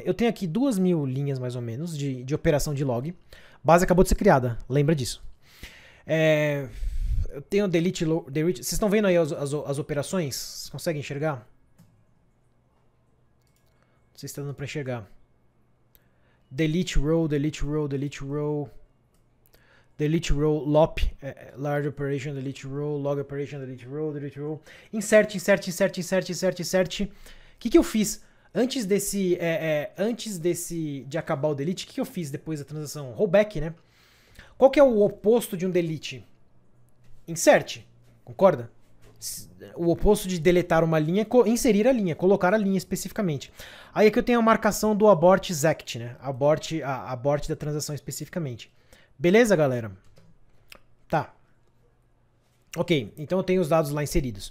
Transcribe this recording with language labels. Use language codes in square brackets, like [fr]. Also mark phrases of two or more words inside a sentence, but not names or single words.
[pt] Eu tenho aqui 2000 linhas, mais ou menos, de operação de log. Base acabou de ser criada, lembra disso. Eu tenho delete. Vocês estão vendo aí as operações? Vocês conseguem enxergar? Não sei se está dando pra enxergar. [en] Delete row, delete row, delete row. Delete row, lop, large operation, delete row, log operation, delete row, delete row. Insert, insert, insert, insert, insert, insert. [pt] O que eu fiz antes de acabar o delete? O que eu fiz depois da transação? Rollback, né? Qual que é o oposto de um delete? Insert, concorda? O oposto de deletar uma linha é inserir a linha, colocar a linha especificamente. Aí aqui eu tenho a marcação do [en] abort exect, [pt] né? Abort da transação especificamente. Beleza, galera? Tá. Ok, então eu tenho os dados lá inseridos.